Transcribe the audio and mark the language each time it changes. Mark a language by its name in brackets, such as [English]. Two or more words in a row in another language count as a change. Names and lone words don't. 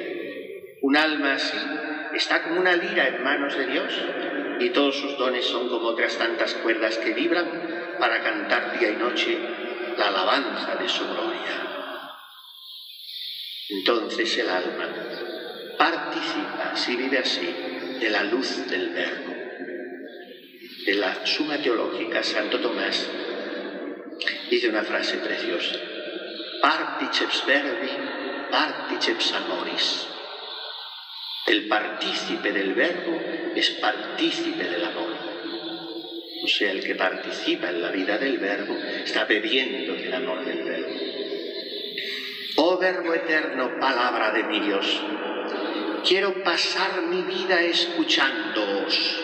[Spanish] Un alma así está como una lira en manos de Dios y todos sus dones son como otras tantas cuerdas que vibran para cantar día y noche la alabanza de su gloria. Entonces el alma participa, si vive así, de la luz del Verbo. En la Suma Teológica, Santo Tomás dice una frase preciosa, [Latin] Particeps verbi, particeps amoris. [Spanish] El partícipe del Verbo es partícipe del amor. O sea, el que participa en la vida del Verbo está bebiendo del amor del Verbo. Oh Verbo eterno, palabra de mi Dios, quiero pasar mi vida escuchándoos.